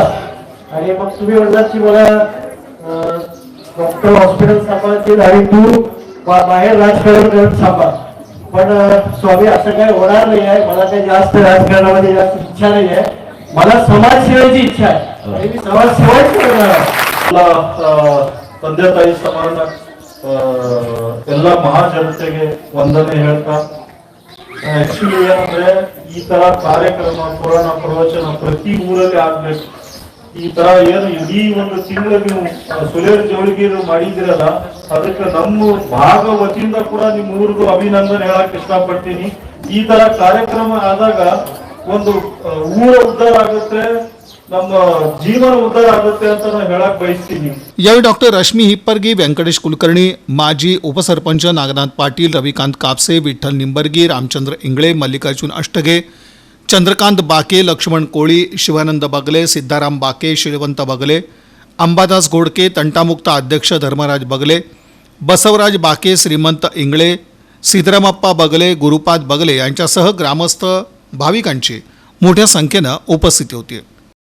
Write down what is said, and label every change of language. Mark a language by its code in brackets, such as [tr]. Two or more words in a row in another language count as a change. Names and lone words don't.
[mr] आणि मग तुम्ही म्हणलात की मला डॉक्टर हॉस्पिटल सांभाळतील आणि तू बाहेर राजकारण करत सांभाळ. पण स्वामी असं काही होणार नाही आहे. मला काही जास्त राजकारणामध्ये जास्त इच्छा नाही आहे. मला समाजसेवेची इच्छा आहे आणि मी समाजसेवाच करणार आहे. [kn] ತಂದೆ ತಾಯಿ ಸಮಾನ ಎಲ್ಲ ಮಹಾಜನತೆಗೆ ವಂದನೆ ಹೇಳ್ತಾ ಆಕ್ಚುಲಿ ಏನಂದ್ರೆ ಈ ತರ ಕಾರ್ಯಕ್ರಮ ಪುರಾಣ ಪ್ರವಚನ ಪ್ರತಿ ಊರಲ್ಲಿ ಆಗ್ಬೇಕು. ಈ ತರ ಏನು ಇಡೀ ಒಂದು ತಿಂಗಳು ನೀವು ಸುಲೇರ್ ಜವಳಿಗೆ ಮಾಡಿದಿರಲ್ಲ ಅದಕ್ಕೆ ನಮ್ಮ ಭಾಗ ವತಿಯಿಂದ ಕೂಡ ನಿಮ್ಮ ಊರಿಗೂ ಅಭಿನಂದನೆ ಹೇಳಕ್ ಇಷ್ಟಪಡ್ತೀನಿ. ಈ ತರ ಕಾರ್ಯಕ್ರಮ ಆದಾಗ ಒಂದು ಊರ ಉದ್ಧಾರ ಆಗುತ್ತೆ, ನಮ್ಮ ಜೀವನ ಉದ್ಧಾರ ಆಗುತ್ತೆ ಅಂತ ನಾನು ಹೇಳಕ್ ಬಯಸ್ತೀನಿ. [mr] यावेळी डॉक्टर रश्मी हिप्परगी, व्यंकटेश कुलकर्णी, माजी उपसरपंच नागनाथ पाटील, रविकांत कापसे, विठ्ठल निंबर्गी, रामचंद्र इंगळे, मल्लिकार्जुन अष्टगे, चंद्रकांत बाके, लक्ष्मण कोळी, शिवानंद बगले, सिद्धाराम बाके, श्रीवंत बगले, अंबादास घोडके, तंटामुक्त अध्यक्ष धर्मराज बगले, बसवराज बाके, श्रीमंत इंगळे, सिद्धरामप्पा बगले, गुरुपाद बगले यांच्यासह ग्रामस्थ भाविकांची मोठ्या संख्येनं उपस्थिती होती.